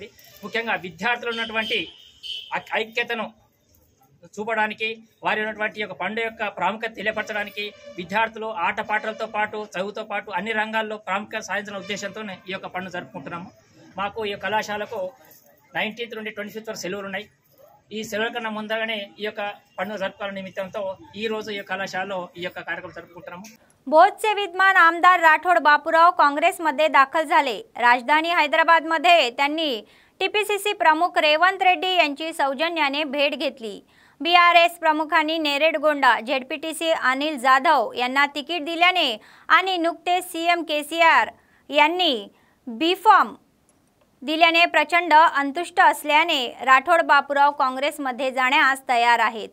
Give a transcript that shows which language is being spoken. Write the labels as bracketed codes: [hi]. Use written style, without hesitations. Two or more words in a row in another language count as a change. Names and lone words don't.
[te] ముఖ్యంగా విద్యార్థులు ఉన్నటువంటి ఐక్యతను చూపడానికి, వారి ఉన్నటువంటి యొక్క పండుగ యొక్క ప్రాముఖ్యత తెలియపరచడానికి, విద్యార్థులు ఆటపాటలతో పాటు చదువుతో పాటు అన్ని రంగాల్లో ప్రాముఖ్యత సాధించిన ఉద్దేశంతో ఈ యొక్క పండుగ జరుపుకుంటున్నాము। మాకు ఈ కళాశాలకు 19th నుండి 25th వరకు సెలవులు ఉన్నాయి। ఈ సెలవుల కన్నా ముందుగానే ఈ యొక్క పండుగ జరుపుకోవాల నిమిత్తంతో ఈ రోజు ఈ కళాశాలలో ఈ యొక్క కార్యక్రమం జరుపుకుంటున్నాము। [mr] भोजचे विद्यमान आमदार राठोड बापूराव काँग्रेसमध्ये दाखल झाले। राजधानी हैदराबादमध्ये त्यांनी TPCC प्रमुख रेवंत रेड्डी यांची सौजन्याने भेट घेतली। BRS प्रमुखांनी नेरेडगोंडा ZPTC अनिल जाधव यांना तिकीट दिल्याने आणि नुकतेच CM KCR यांनी B-फॉर्म दिल्याने प्रचंड अंतुष्ट असल्याने राठोड बापूराव काँग्रेसमध्ये जाण्यास तयार आहेत।